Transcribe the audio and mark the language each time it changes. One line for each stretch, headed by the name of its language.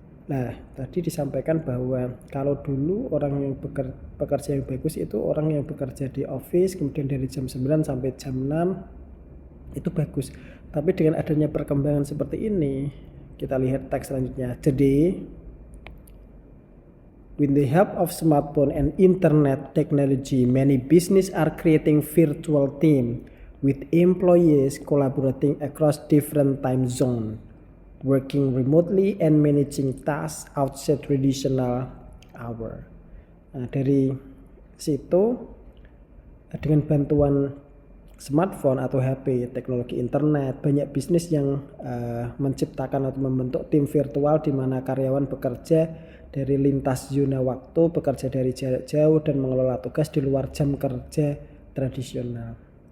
Indonesian: Nah, tadi disampaikan bahwa kalau dulu orang yang bekerja yang bagus itu orang yang bekerja di office, kemudian dari jam 9 sampai jam 6 itu bagus. Tapi dengan adanya perkembangan seperti ini, kita lihat teks selanjutnya.
English: Jadi, with the help of smartphone and internet technology, many business are creating virtual team with employees collaborating across different time zone, working remotely and managing tasks outside traditional hour.
Indonesian: Nah, dari situ dengan bantuan smartphone atau HP, teknologi internet, banyak bisnis yang menciptakan atau membentuk tim virtual di mana karyawan bekerja dari lintas zona waktu, bekerja dari jarak jauh dan mengelola tugas di luar jam kerja tradisional.